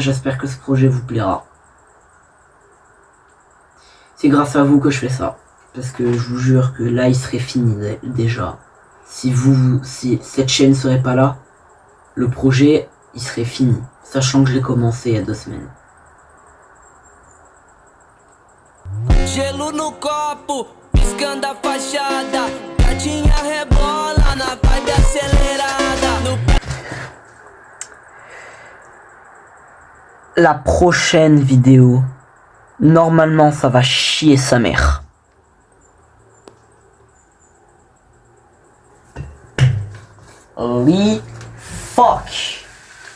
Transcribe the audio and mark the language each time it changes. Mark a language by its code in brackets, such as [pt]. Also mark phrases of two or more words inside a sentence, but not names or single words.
[fr] J'espère que ce projet vous plaira. C'est grâce à vous que je fais ça. Parce que je vous jure que là, il serait fini déjà. Si cette chaîne serait pas là, le projet, il serait fini. Sachant que je l'ai commencé il y a 2 semaines. [pt] Gelo no copo, piscando a fachada. Gatinha rebola na vibe acelerada. [fr] La prochaine vidéo, normalement ça va chier sa mère. [en] Holy fuck.